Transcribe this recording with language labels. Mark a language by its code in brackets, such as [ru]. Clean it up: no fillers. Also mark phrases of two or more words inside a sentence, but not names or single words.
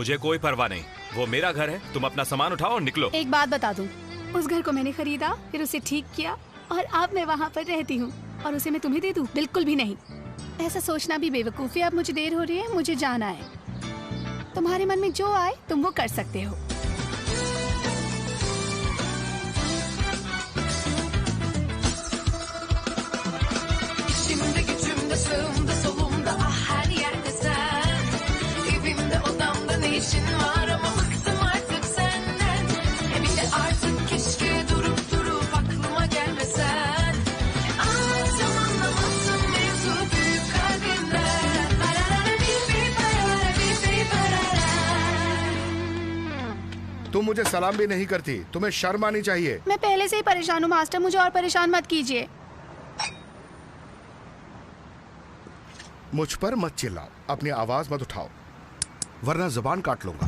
[hi] मुझे कोई परवाह नहीं, वो मेरा घर है। तुम अपना सामान उठाओ और निकलो। एक बात बता दूं, उस घर को मैंने खरीदा, फिर उसे ठीक किया और अब मैं वहाँ पर रहती हूँ। और उसे मैं तुम्हें दे दूं? बिल्कुल भी नहीं। ऐसा सोचना भी बेवकूफ़ी है। अब मुझे देर हो रही है, मुझे जाना है। तुम्हारे मन में जो आए तुम वो कर सकते हो। [tr] Şimdi gücümde, sağımda, solumda, ah her yerde sen. Evimde, odamda ne işin var ama bıktım artık senden. Bir de artık keşke durup aklıma gelmesen. Anlamazsın mevzu büyük kalbimden. Parara bir parara bir parara. [hi] तुम मुझे सलाम भी नहीं करती, तुम्हें शर्म आनी चाहिए। मैं पहले से ही परेशान हूँ मास्टर, मुझे और परेशान मत कीजिए। मुझ पर मत चिल्लाओ, अपनी आवाज मत उठाओ, वरना जुबान काट लूंगा।